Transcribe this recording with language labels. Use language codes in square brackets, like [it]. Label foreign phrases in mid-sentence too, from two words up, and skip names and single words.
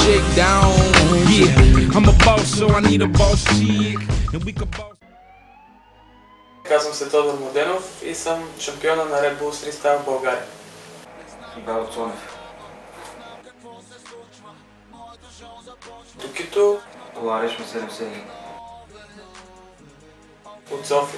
[en] down. Yeah, I'm a boss, so I need a boss chick. And we can boss. [bg] Казвам се Тодор Младенов и съм шампиона на Red Bull Freestyle в България. Ивайло Цонев. Токито Коларешма 77. от София.